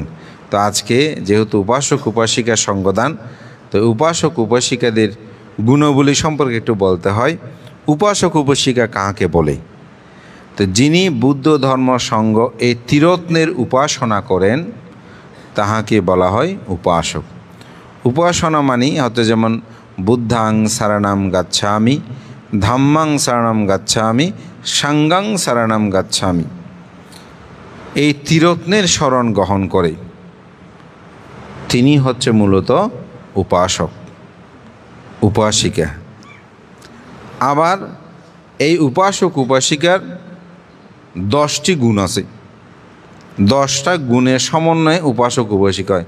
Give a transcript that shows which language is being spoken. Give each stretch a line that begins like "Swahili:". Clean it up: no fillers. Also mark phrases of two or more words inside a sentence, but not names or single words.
Bangla: তো আজকে যেহেতু উপাসক উপাসিকার সঙ্গদান, তো উপাসক উপাসিকাদের গুণাবলী সম্পর্কে একটু বলতে হয়। উপাসক উপাসিকা কাকে বলে? তো যিনি বুদ্ধ ধর্ম সঙ্গ এই ত্রিরত্নের উপাসনা করেন তাহাকে বলা হয় উপাসক। উপাসনা মানি হতে যেমন
Pali: বুদ্ধাং শরণং গচ্ছামি, ধাম্মাং শরণং গচ্ছামি, সাঙ্গাং শরণং গচ্ছামি,
Bangla: এই ত্রিরত্নের শরণ গ্রহণ করে তিনি হচ্ছে মূলত উপাসক উপাসিকা। আবার এই উপাসক উপাসিকার 10টি গুণ আছে, 10টা গুণের সমন্বয়ে উপাসক উপাসিকা হয়।